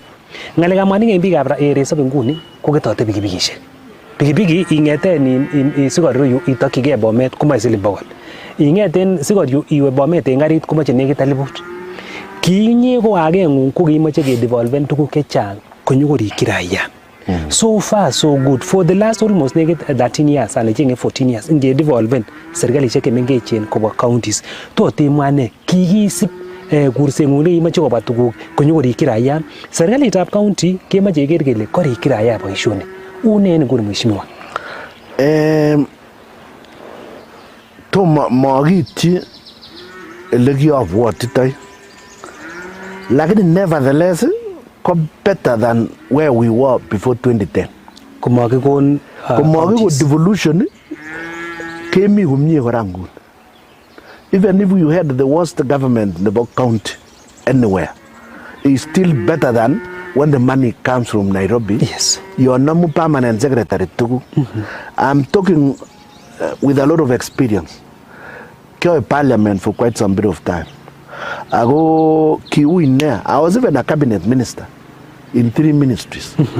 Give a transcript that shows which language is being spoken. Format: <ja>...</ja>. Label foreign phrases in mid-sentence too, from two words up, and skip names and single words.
<kln>Ngalekab mwanik en biikab resop nguni koketote pikipikishek. Pikipiki ingeten sikoryu itokyige Bomet komoe siling 100. Ingeten sikoryu iwe Bomet en garit komoche nekit 1000. Kinye ko ageng'ung ko kiimoche kedevolven tuguk chechang konyokorikyi raia.</kln> <en>So far so good. For the last almost 13 years and 14 years</en> <kln>ingedevolven serkalishek chemengechen kobwa</kln> <en>counties.</en> <kln>Totemwane kikisip kurseng'ung neimoche kobwa tuguk konyokorikyi raia. Serkalitab county kemoche keker kele korikyi raia boisionik. Une nguni mheshimiwa? To magityi ele kiabwatitoi.</kln> <en>Lakini nevertheless ko better than where we were before 2010.</en> <kln>Komagikon devolution kemi kumye kora nguni.</kln> <en>Even if you had the worst government in the county anywhere, it's still better than when the money comes from Nairobi. Yes. You are not permanent secretary too. I'm talking with a lot of experience. Kyo parliament for quite some bit of time. I was even a cabinet minister in 3 ministries.</en>